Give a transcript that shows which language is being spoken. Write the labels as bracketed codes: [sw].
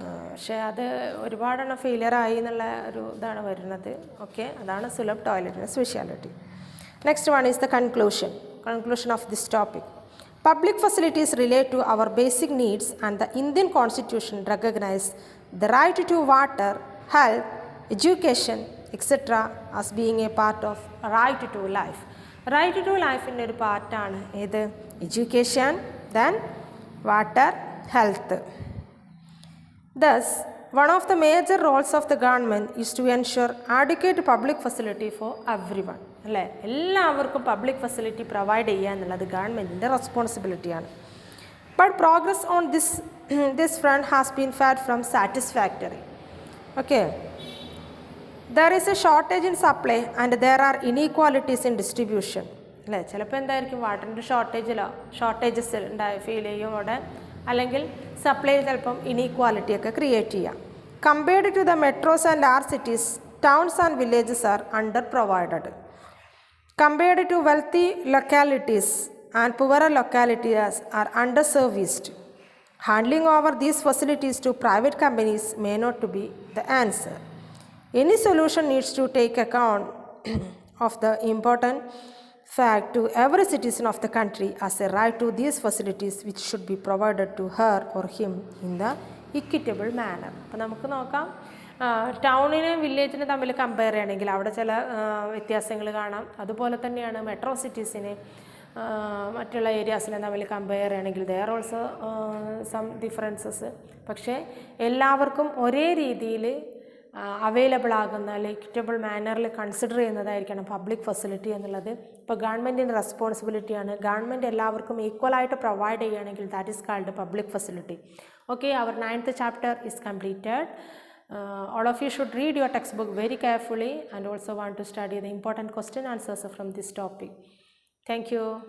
[ml] പക്ഷേ അത് ഒരുപാടെണ്ണം ഫെയിലിയറായി എന്നുള്ള ഒരു ഇതാണ് വരുന്നത്. [en] okay, [ml] അതാണ് SULAB ടോയ്ലറ്റിൻ്റെ speciality. [en] Next one is the conclusion of this topic. Public facilities relate to our basic needs, and the Indian Constitution recognizes the right to water, health, education, etc. as being a part of right to life. Right to life in [ml] ഒരു പാർട്ടാണ് ഏത്, education, [en] then water, health. Thus, one of the major roles of the government is to ensure adequate public facility for everyone. [ml] അല്ലേ, എല്ലാവർക്കും public facility provide ചെയ്യുക എന്നുള്ളത് ഗവൺമെൻറ്റിൻ്റെ റെസ്പോൺസിബിലിറ്റിയാണ്. [en] But progress on this front has been far from satisfactory. Okay, there is a shortage in supply and there are inequalities in distribution. [ml] അല്ലേ, ചിലപ്പോൾ എന്തായിരിക്കും വാട്ടറിൻ്റെ shortages feel ചെയ്യും അവിടെ, അല്ലെങ്കിൽ സപ്ലൈ ചിലപ്പം ഇനീക്വാലിറ്റിയൊക്കെ ക്രിയേറ്റ് ചെയ്യാം. [en] Compared to the metros and large cities, towns and villages are under provided. Compared to wealthy localities and poorer localities are underserviced. Handing over these facilities to private companies may not be the answer. Any solution needs to take account of the important fact to every citizen of the country as a right to these facilities, which should be provided to her or him in the equitable manner. [ml] അപ്പോൾ നമുക്ക് നോക്കാം, ടൗണിനെയും വില്ലേജിനെ തമ്മിൽ compare ചെയ്യണമെങ്കിൽ അവിടെ ചില വ്യത്യാസങ്ങൾ കാണാം. അതുപോലെ തന്നെയാണ് മെട്രോ സിറ്റീസിനെ മറ്റുള്ള ഏരിയാസിനെ തമ്മിൽ കമ്പയർ ചെയ്യണമെങ്കിൽ [en] There also some differences. [ml] പക്ഷേ എല്ലാവർക്കും ഒരേ രീതിയിൽ അവൈലബിൾ ആകുന്ന അല്ലെങ്കിൽ ഇക്വിറ്റബിൾ മാനറിൽ കൺസിഡർ ചെയ്യുന്നതായിരിക്കണം പബ്ലിക് ഫെസിലിറ്റി എന്നുള്ളത്. ഇപ്പോൾ ഗവൺമെൻറ്റിൻ്റെ റെസ്പോൺസിബിലിറ്റിയാണ്. ഗവൺമെൻറ് എല്ലാവർക്കും ഈക്വലായിട്ട് പ്രൊവൈഡ് ചെയ്യുകയാണെങ്കിൽ [en] That is called public facility. Okay, our 9th chapter is completed. All of you should read your textbook very carefully and also want to study the important question answers from this topic. Thank you.